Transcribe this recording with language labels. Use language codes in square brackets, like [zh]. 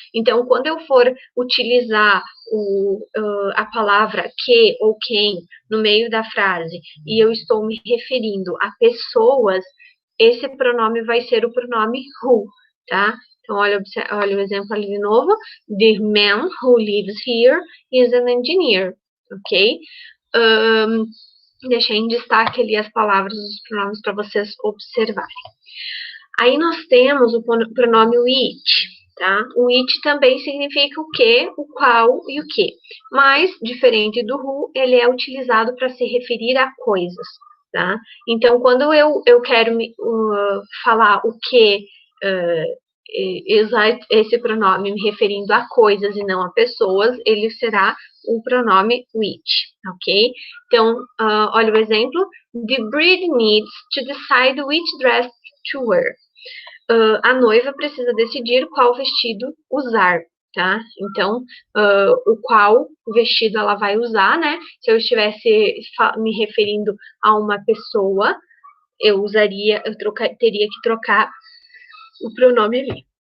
[pt] Então, quando eu for utilizar a palavra que ou quem no meio da frase e eu estou me referindo a pessoas, esse pronome vai ser o pronome who, tá? Então, olha o exemplo ali de novo. [en] The man who lives here is an engineer, ok? [pt] Deixei em destaque ali as palavras dos pronomes para vocês observarem. Aí nós temos o pronome which, tá? O which também significa o que, o qual e o que. Mas, diferente do who, ele é utilizado para se referir a coisas, tá? Então, quando eu quero falar o que, usar esse pronome me referindo a coisas e não a pessoas, ele será o pronome which, ok? Então, olha o exemplo. [en] The bride needs to decide which dress to wear. [pt] A noiva precisa decidir qual vestido usar, tá? Então, o qual vestido ela vai usar, né? Se eu estivesse me referindo a uma pessoa, eu teria que trocar o pronome ali.